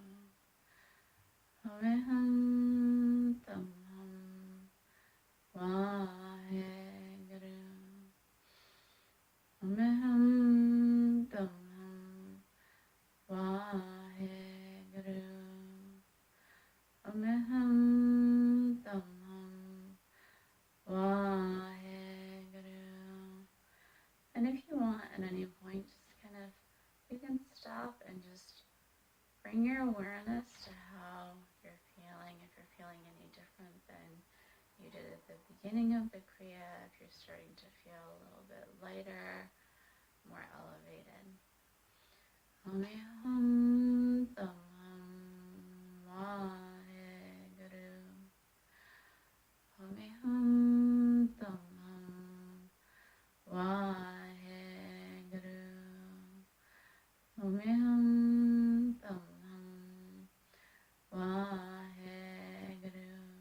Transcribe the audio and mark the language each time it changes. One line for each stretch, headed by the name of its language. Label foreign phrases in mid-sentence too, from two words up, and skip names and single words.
Sanskrit: Om Hum Tam Hum Vaheguru. Om Hum Tam Hum Vaheguru. Om Hum Tam Hum Vaheguru.
English: And if you want at any point, just kind of, you can stop and just bring your awareness to how you're feeling. If you're feeling any different than you did at the beginning of the Kriya, if you're starting to feel a little bit lighter, more elevated.
Sanskrit: Om Hum Tam Hum Vaheguru. Om Hum Tam Hum Vaheguru. Om Hum Tam Hum Vaheguru.